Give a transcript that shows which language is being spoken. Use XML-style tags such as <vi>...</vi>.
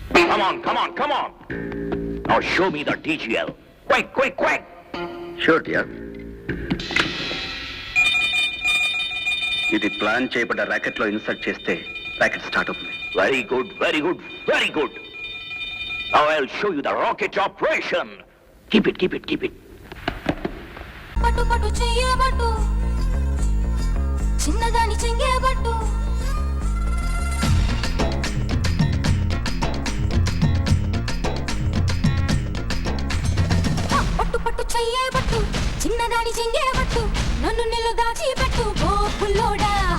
<en>Come on, come on, come on! Now show me the DGL. Quick, quick, quick! Sure dear.</en> <te>ఇది plan చేయబడ్డ racket లో insert చేస్తే racket start అవుతుంది.</te> <en>Very good, very good, very good. Now I'll show you the rocket operation. Keep it, keep it, keep it.</en> <te>పట్టు పట్టు చెయ్యబట్టు చిన్నదాని చెంగేబట్టు పట్టు పట్టు చెయ్యబట్టు చిన్నదాని చెంగేబట్టు నన్ను నిన్ను దాచిపెట్టు ఓ పుల్లోడా</te>